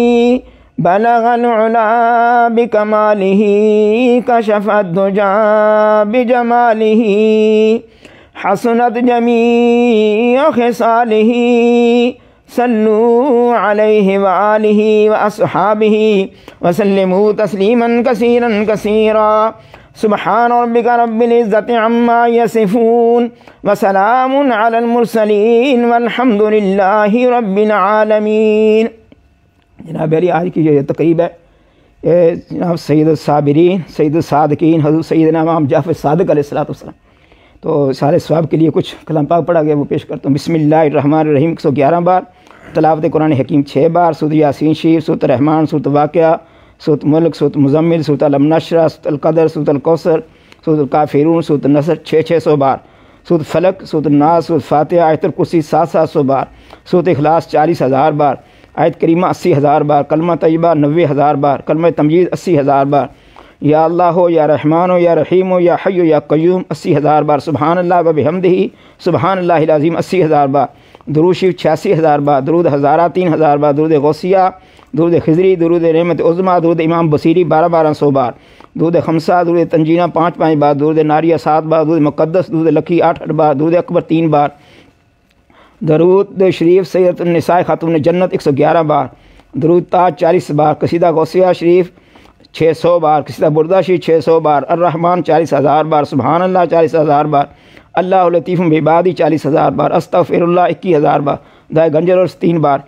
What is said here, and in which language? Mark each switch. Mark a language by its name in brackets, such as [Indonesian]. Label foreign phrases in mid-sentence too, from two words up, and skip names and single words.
[Arabic] بلغ العلى بكماله كشف الدجى بجماله حسنت جميع خصاله صلوا عليه وآله وأصحابه وسلموا تسليما كثيرا كثيرا سبحان ربك رب العزة عما يصفون وسلام على المرسلين والحمد لله رب العالمين. [Urdu] جناب علی آج کی جو تقریب ہے جناب سید صابرین سید صادقین حضرت سیدنا امام جعفر صادق علیہ السلام, تو سارے ثواب کے لیے کچھ کلام پاک پڑھا گیا وہ پیش کرتا ہوں. بسم اللہ الرحمن الرحیم 111 بار، تلاوت قرآن حکیم 6 بار, سورت یاسین شریف، سورت رحمان، سورت واقعہ، سورت ملک، سورت مزمل، سورت ال نشرح، سورت ال قدر، سورت ال کوثر، سورت ال کافرون، سورت نصر 600 بار، سورت فلق، سورت ناس، سورت فاتحہ, آیت الکرسی 700 بار، سورت اخلاص 40,000 بار، آیت کریمہ 80,000 بار، کلمہ طیبہ 90,000 بار، کلمہ تمجید 80,000 بار, कलमा तय्यबा 90,000 बार, कलमा तमजीद 80,000 बार, [Arabic] يا الله هو يا رحمن هو يا رحيم هو يا حي يا قيوم [Urdu] 80,000 بار, [Arabic] سبحان الله وبحمده سبحان الله العظيم [Urdu] 80,000 بار، درود شریف 86,000 بار، درود ہزارہ 3,000 بار، درود غوثیہ، درود خضری، درود رحمت عظمیٰ، درود امام بوصیری 1200 بار، درود خمسہ، درود تنجینا 5 بار، درود ناریہ 7 بار، درود مقدس، درود لکی 8 بار، درود اکبر 3 بار, درود شریف سیدۃ النساء خاتون جنت 111 بار، درود تاج 40 بار، قصیدہ غوثیہ شریف 600 بار، قصیدہ بردہ شریف 600 بار، الرحمن 40,000 بار، سبحان اللہ 40,000 بار, सुबहानल्लाह 40,000 बार, [Arabic] الله لطيف بعباده [Urdu] 40,000 بار، استغفر اللہ 21,000 بار، دعائے گنجر اور 3 بار.